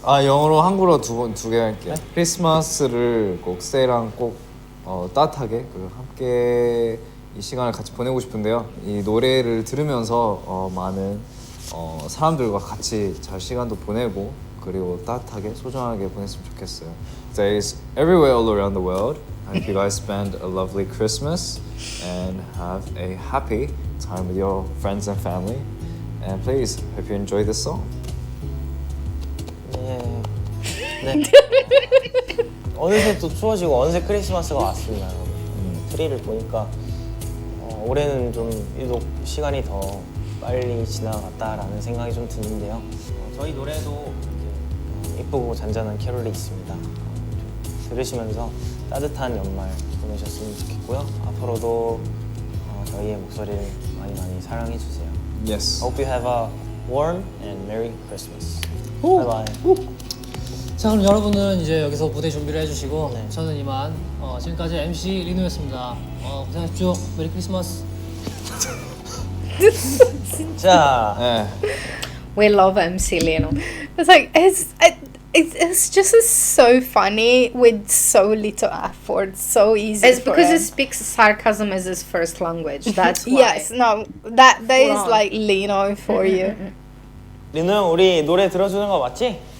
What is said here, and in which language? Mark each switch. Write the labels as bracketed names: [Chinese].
[Korean] 영어로 한국어로 두 개 할게요. 크리스마스를 꼭 세이랑 꼭 따뜻하게 함께 이 시간을 같이 보내고 싶은데요. 이 노래를 들으면서 많은 사람들과 같이 잘 시간도 보내고 그리고 따뜻하게 소중하게 보냈으면 좋겠어요. [English] Days everywhere all around the world. I hope you guys spend a lovely Christmas and have a happy time with your friends and family. And please, hope you enjoy this song. [Korean] 네. 어느새 또 추워지고 어느새 크리스마스가 왔습니다. 트리를 보니까 올해는 좀 유독 시간이 더 빨리 지나갔다라는 생각이 좀 드는데요. 저희 노래도 이렇게 예쁘고 잔잔한 캐롤이 있습니다. 들으시면서 따뜻한 연말 보내셨으면 좋겠고요. 앞으로도 저희의 목소리를 많이 사랑해 주세요. [English] Yes. Hope you have a warm and merry Christmas. Bye bye. [Korean] 자 그럼 여러분은 이제 여기서 무대 준비를 해주시고 네. 저는 이만 지금까지 MC 리노였습니다. 고생하십시오. 메리 크리스마스. 자, 네. [English] We love MC Lino. It's like it's just so funny with so little effort, so easy. It's for because him. he speaks sarcasm as his first language. That's why. Yes, no, that is on. like Lino for you. [Korean] 리노 형 우리 노래 들어주는 거 맞지?